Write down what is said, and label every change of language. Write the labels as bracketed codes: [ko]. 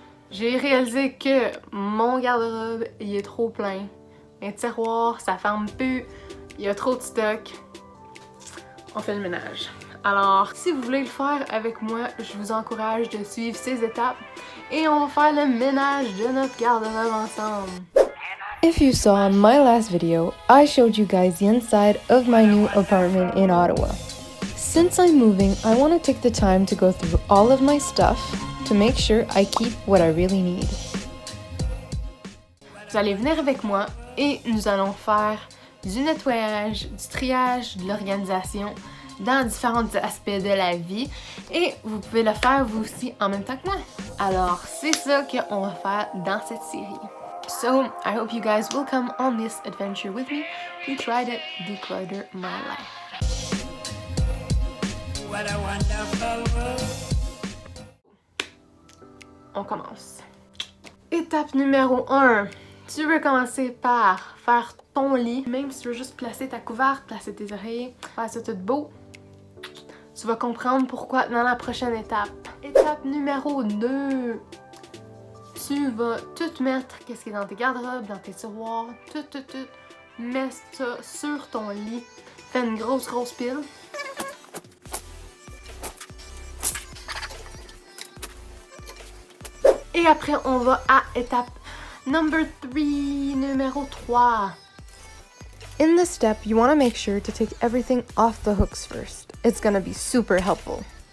[fr] J'ai réalisé que mon garde-robe, il est trop plein. Mes tiroirs, ça ferme plus. Il y a trop de stock. On fait le ménage. Alors, si vous voulez le faire avec moi, je vous encourage de suivre ces étapes et on va faire le ménage de notre garde-robe ensemble. [en] If you saw in my last video, I showed you guys the inside of my new apartment in Ottawa. Since I'm moving, I want to take the time to go through all of my stuff to make sure I keep what I really need. [fr] Vous allez venir avec moi et nous allons faire du nettoyage, du triage, de l'organisation dans différents aspects de la vie et vous pouvez le faire vous aussi en même temps que moi. Alors c'est ça qu'on va faire dans cette série. [en] So I hope you guys will come on this adventure with me to try to declutter my life. What a wonderful world. [fr] On commence. Étape numéro 1. Tu veux commencer par faire ton lit. Même si tu veux juste placer ta couverte, placer tes oreillers, faire ça tout beau. Tu vas comprendre pourquoi dans la prochaine étape. Étape numéro 2. Tu vas tout mettre, qu'est-ce qui est dans tes garde-robes, dans tes tiroirs, tout. Mets ça sur ton lit. Fais une grosse pile. Et après, on va à étape numéro 3. [en] In this step, you want to make sure to take everything off the hooks first. It's going to be super helpful.